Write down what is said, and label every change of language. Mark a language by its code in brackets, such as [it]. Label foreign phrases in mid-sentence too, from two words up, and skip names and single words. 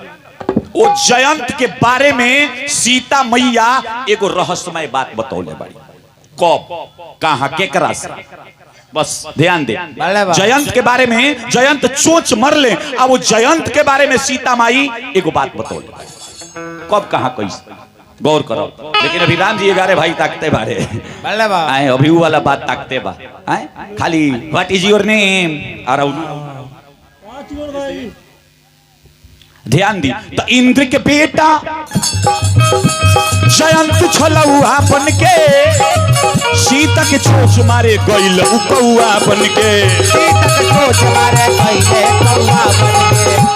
[bho] वो जयंत के बारे में सीता मैया एगो रहस्यमय बात बतौले बाड़ी, कब कहां केकरा से, बस ध्यान दे। जयंत के बारे में, जयंत चोंच मर ले, अब वो जयंत के बारे में सीता माई एगो बात बतौले, कब कहां कैसे, गौर करो। लेकिन अभी राम जी 11 भाई ताकते बारे आए, अभी वो वाला बात ताकते बा आए, खाली [en] what is your name [bho] ध्यान दी। तो इंद्र के बेटा जयंत छलौआ बन के सीता के चोंच मारे गइल कौआ बन के। सीता के चोंच मारे गईले कौआ बन के।